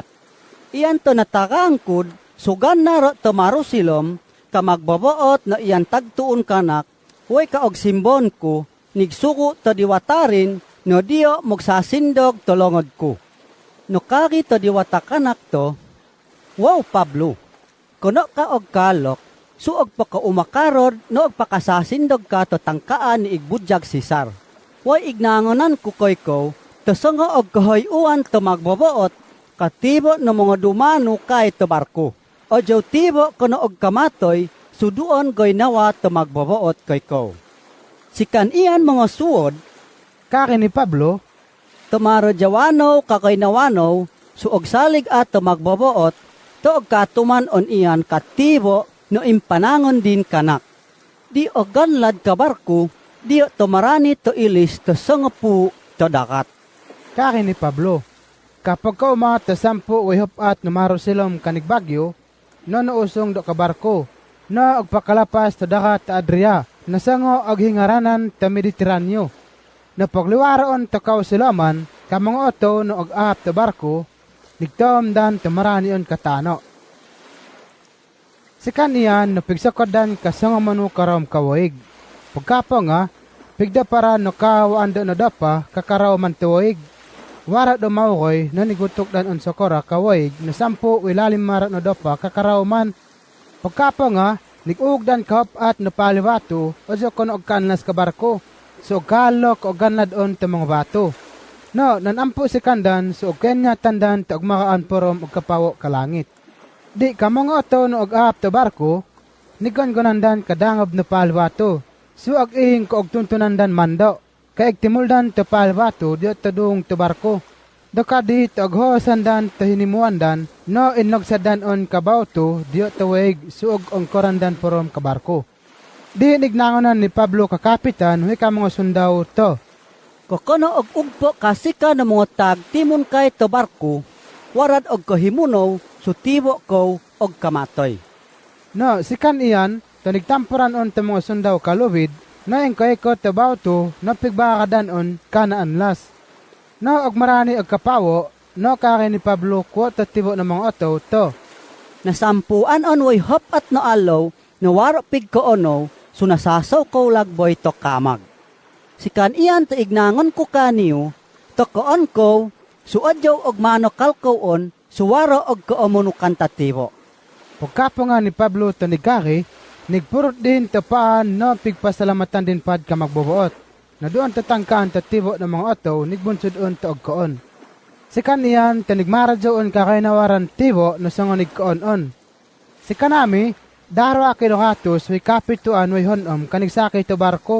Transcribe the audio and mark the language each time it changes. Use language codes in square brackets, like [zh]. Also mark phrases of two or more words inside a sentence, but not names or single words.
[mbt] Iyan to natakaangkud, sugan naro to marusilom, ka magbabaot na iyan tagtuon kanak, way ka og simbon ko, nigsuko to diwatarin, no diyo magsasindog tolongod ko. No kagi to diwata kanak to, wow Pablo, kuno ka og kalok, suog pa ka umakarod, no og pakasasindog ka to tangkaan ni igbudyag Cesar. Way ignangonan ko koy ko, to songo og kahoyuan to magbabaot, katibo no mga dumano kay to barko. O jaw tibo kuno og kamatoy, suduon goy nawa to magbabaot koy ko. Sikan iyan mga suod, Kaki ni Pablo, tumaro jawano kakoy nawano, suog salig at to magbabaot, to og katuman on iyan katibo no impanangon din kanak. Di og ganlad ka barko, di to marani to ilis to sangapu to dakat. kaki ni Pablo. Kapag ka umangat ta 10 way at numaro silom kanigbagyo, no nausong do kabarko, no agpakalapas ta dakat ta Adria, nasango ag hingaranan ta Mediteraneo. Na pagliwaroon ta kaw silaman, kamang oto no ag ahap ta barko, nigtom dan ta maranion katano. Si kaniyan no pigsakodan kasanga manu karam kawaig. Pagkapa nga, pigda para no kawaan do no dapa kakaraw man tuwaig. Wara do maukoy no nigutok dan on sokora kawaig na 10 ilalim marat no dapa kakaraw man. Pagkapa nga, nigugdan kahop at no paliwato o so kono og kanlas ka barko. So galok o ganad on ta mga bato. No, nanampo si kandan so kenya tandan ta og makaan porom og kapawo kalangit. Di ka mga oto no og ahap ta barko, nigon-gonandan kadangob no paliwato. So ag ihing ko og tuntunandan mando. Kaig timuldan ta paliwato di ta dung ta barko. Doka di ta og hosandan ta hinimuandan no inogsadan on kabauto di ta weg suog ang korandan porom ka barko. Di nignangonan ni Pablo ka kapitan huy ka mga sundaw to. Kokono og ugpo kasika na mga tag timon kay to barko, warad og kahimunaw, sutibo ko og kamatoy. No, sikan iyan, to nigtampuran on ta mga sundaw kalubid, na engkay ko tabaw to, na pigbakadan on kanaanlas. No, og marani og kapawo, no kaki ni Pablo ko tatibo ng mga oto to. Nasampuan on way hop at no alaw, no waro pig ko ono, so nasasaw ko lagboy to kamag. Sikan iyan to ignangon ko kaniyo, to koon ko, suadyaw og mano kalkoon, suwaro og koomuno kantatibo. Pagkapo nga ni Pablo to nigkaki, nigpurot din to paan no pigpasalamatan din pad ka magbubuot. Na doon tatangkaan tatibo ng mga oto, nigbunsod on to og koon. Sikan iyan to nigmaradyoon kakainawaran tibo no sangonig koon on. Sikan nami, darwa kilohatos way kapituan way honom kanigsakay to barko.